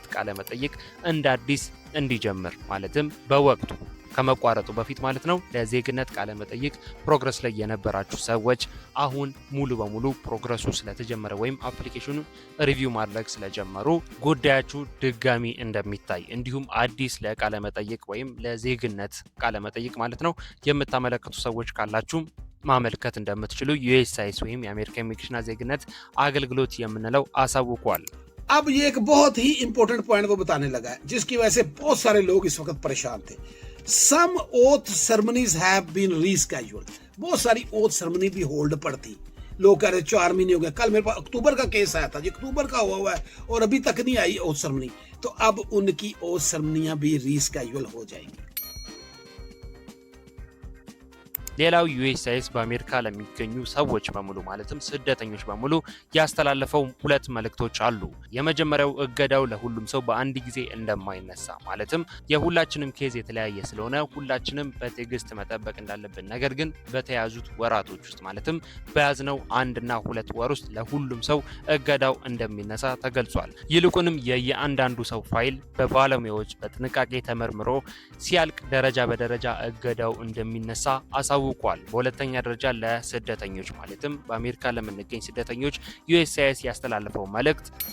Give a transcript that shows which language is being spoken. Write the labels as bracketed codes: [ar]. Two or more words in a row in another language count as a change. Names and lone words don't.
[am] ቃለ መጠይቅ እንደ አዲስ እንዲጀምር ማለትም በወቅቱ ከመቋረጡ በፊት ማለት ነው ለዜግነት ቃለ መጠይቅ ፕሮግረስ ላይ የነበራችሁ ሰዎች አሁን ሙሉ በሙሉ ፕሮግረሱ ስለተጀመረ ወይም አፕሊኬሽኑ ሪቪው ማድረግ ስለጀመሩ ጉዳያችሁ ድጋሚ እንደሚታይ እንዲሁም አዲስ ለቃለ መጠይቅ ወይም ለዜግነት ቃለ መጠይቅ ማለት ነው የምታመለክቱ ሰዎች ካላችሁ ማመልከት እንደምትችሉ ዩኤስሲአይኤስ ወይም የአሜሪካ ኢሚግሬሽንና ዜግነት አገልግሎት የምንለው አሳውቋል። [hi] अब ये एक बहुत ही [en] important point [hi] वो बताने लगा है जिसकी वजह से बहुत सारे लोग इस वक्त परेशान थे। [en] Some oath ceremonies have been rescheduled, [hi] बहुत सारी ओथ सेरेमनी भी होल्ड पर थी। लोग कह रहे 4 महीने हो गए, कल मेरे पास अक्टूबर का केस आया था, जो अक्टूबर का हुआ है और अभी तक नहीं आई [en] oath ceremony, [hi] तो अब उनकी [en] oath ceremonies [hi] भी रीस्केड्यूल हो जाएंगी। [am] ሌላው ዩኤስሲአይኤስ በአሜሪካ ለሚገኙ ሰዎች በሙሉ ማለትም ስደተኞች በሙሉ ያስተላለፈው ሁለት መልእክቶች አሉ። የመጀመሪያው እገዳው ለሁሉም ሰው በአንድ ጊዜ እንደማይነሳ ማለትም የሁላችንም ኬዝ የተለያየ ስለሆነ ሁላችንም በትዕግስት መጠበቅ እንዳለብን፣ ነገር ግን በተያዙት ወራቶች ውስጥ ማለትም በያዝነው 1 እና 2 ወር ውስጥ ለሁሉም ሰው እገዳው እንደሚነሳ ተገልጿል። ይልቁንም የየአንዳንዱ ሰው ፋይል በባለሙያዎች በጥንቃቄ ተመርምሮ ሲያልቅ ደረጃ በደረጃ እገዳው እንደሚነሳ አሳውቋል። በሁለተኛ ደረጃ ለስደተኞች ማለትም በአሜሪካ ለምንገኝ ስደተኞች ዩኤስሲአይኤስ ያስተላለፈው መልእክት